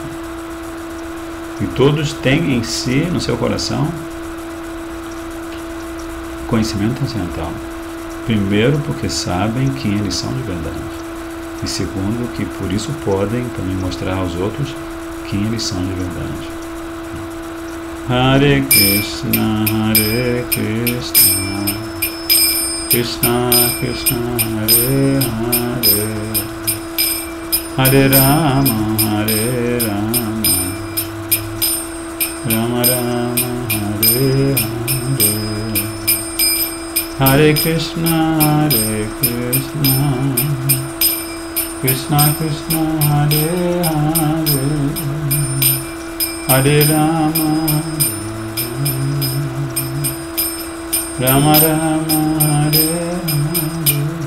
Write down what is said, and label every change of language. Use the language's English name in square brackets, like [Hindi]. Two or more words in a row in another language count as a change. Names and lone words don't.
[Portuguese] E todos têm em si, no seu coração, conhecimento transcendental. Primeiro, porque sabem quem eles são de verdade. E segundo, que por isso podem também mostrar aos outros quem eles são de verdade. [Sanskrit] Hare Krishna, Krishna Krishna, Hare Hare, Hare Rama, Rama Rama, Hare Hare, Hare Krishna, Krishna Krishna, Hare Hare, Hare Rama, Rama Rama, Hare Hare.